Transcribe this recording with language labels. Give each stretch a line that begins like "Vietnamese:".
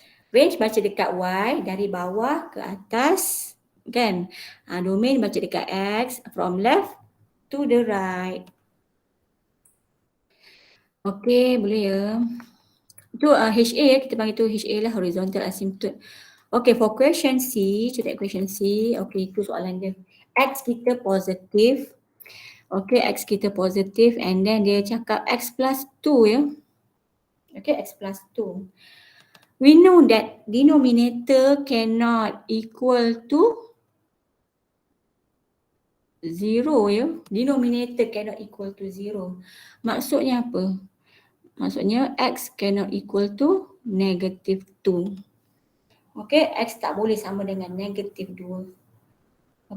Malay: Range baca dekat Y dari bawah ke atas. Kan?
English: Domain baca dekat X from left to the right.
Malay: Okay, boleh ya. Itu HA ya, kita panggil tu HA lah, horizontal asymptote.
English: Okay, for question C, check question C.
Malay: Okay, itu soalan dia. X kita positif. Okay, X kita positif and then dia cakap X plus 2 ya.
English: Okay, X plus 2. We know that denominator cannot equal to 0 ya. Denominator cannot equal to 0. Maksudnya apa? Maksudnya X cannot equal to negative 2.
Malay: Okay, X tak boleh sama dengan negative 2.